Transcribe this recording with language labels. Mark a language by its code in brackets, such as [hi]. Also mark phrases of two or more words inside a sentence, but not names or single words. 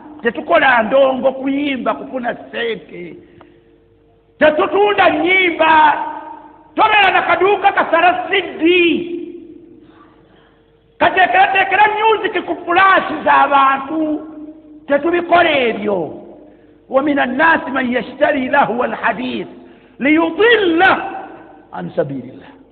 [lg] Tetukola ndongo kuyimba kufuna ssente. Tetutunda nnyimba. Tobeera na kaduuka kasala siddi. Kateekerateekera music ku flash z'abantu. Tetubikola ebyo. [ar] ومن الناس من يشتري لهو الحديث ليضل عن سبيل الله.